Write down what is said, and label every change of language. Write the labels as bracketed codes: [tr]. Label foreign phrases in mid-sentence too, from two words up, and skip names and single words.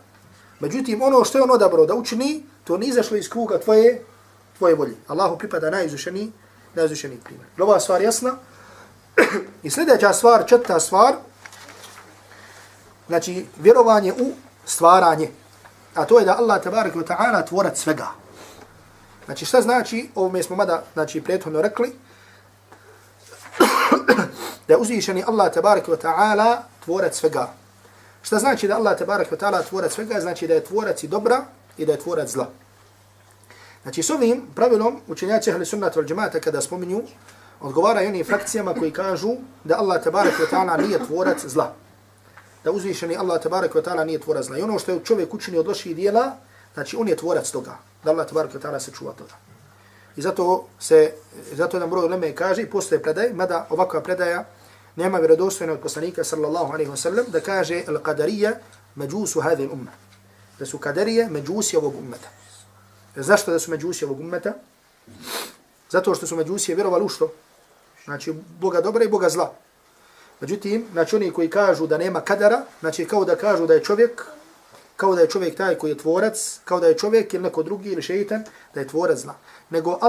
[bs] Međutim, ono što je on odabrao da učini, to nije izašlo iz kruga tvoje volje. Allahu pripada najizvršeniji primjer. Ova stvar jasna. I sljedeća stvar, četvrta stvar, znači vjerovanje u stvaranje. A to je da Allah [ar] تبارك وتعالى [bs] tvorac svega. Znači šta znači, ovome smo mada znači, prethodno rekli, da je uzvišeni Allah [ar] تبارك وتعالى [bs] tvorac svega. Šta znači da Allah [ar] تبارك وتعالى [bs] tvorac svega? Znači da je tvorac i dobra i da je tvorac zla. Znači s ovim pravilom učenjaci [ar] أهل السنة والجماعة [bs] kada spominju, odgovaraju onim frakcijama koji kažu da Allah [ar] تبارك وتعالى [bs] nije tvorac zla. Da uzvišeni Allah [ar] تبارك وتعالى [bs] nije tvorac zla. I ono što je čovjek učini od loših dijela, znači on je tvorac toga. Da Allah [ar] تبارك وتعالى [bs] se čuva toga. I zato jedan broj uleme kaže, i postoje predaj, mada ovakva predaja nema vjerodostojna od poslanika [ar] صلى الله عليه وسلم, [bs] da kaže [ar] القدرية مجوس هذه الأمة. [bs] Da su qadarije međusi ovog ummeta. Zašto da su međusi ovog ummeta? Zato što su međusije vjerovali u što? Znači Boga dobra i Boga zla. Međutim, znači oni koji kažu da nema kadara, znači kao da kažu da je čovjek taj koji je tvorac, kao da je čovjek ili neko drugi ili šeitan, da je tvorac zla.